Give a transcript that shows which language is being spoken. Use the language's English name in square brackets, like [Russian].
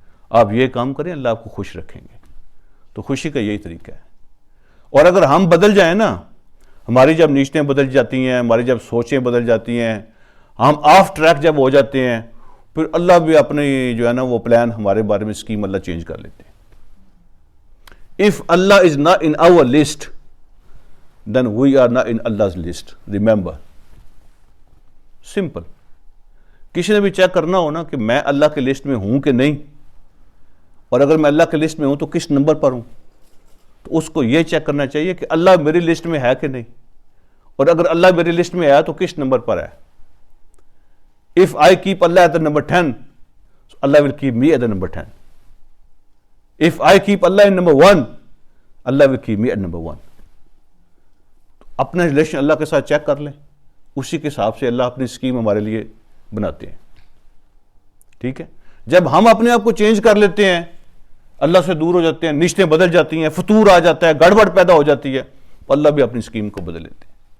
[Urdu] آپ یہ کام کریں, اللہ آپ کو خوش رکھیں گے. تو خوشی کا یہی طریقہ ہے. اور اگر ہم بدل جائیں نا, ہماری جب نیشتیں بدل جاتی ہیں, ہماری جب سوچیں بدل جاتی ہیں, ہم آف ٹریک جب ہو جاتے ہیں, پھر اللہ بھی اپنے جو ہے نا وہ پلان ہمارے بارے میں اسکیم اللہ چینج کر لیتے ہیں. [English] If Allah is not in our list, then we are not in Allah's list. Remember. Simple. [Urdu] کسی نے بھی چیک کرنا ہو نا کہ میں اللہ کے لسٹ میں ہوں کہ نہیں, اور اگر میں اللہ کے لسٹ میں ہوں تو کس نمبر پر ہوں, تو اس کو یہ چیک کرنا چاہیے کہ اللہ میری لسٹ میں ہے کہ نہیں, اور اگر اللہ میری لسٹ میں ہے تو کس نمبر پر ہے. [English] If I keep Allah at the number 10, so Allah will keep me at the number 10. If I keep Allah in number 1, Allah will keep me at number 1. [Urdu] اپنا ریلیشن اللہ کے ساتھ چیک کر لیں, اسی کے حساب سے اللہ اپنی اسکیم ہمارے لیے بناتے ہیں. ٹھیک ہے. جب ہم اپنے آپ کو چینج کر لیتے ہیں, اللہ سے دور ہو جاتے ہیں, نشتیں بدل جاتی ہیں, فطور آ جاتا ہے, گڑبڑ پیدا ہو جاتی ہے, اللہ بھی اپنی اسکیم کو بدل لیتے ہیں.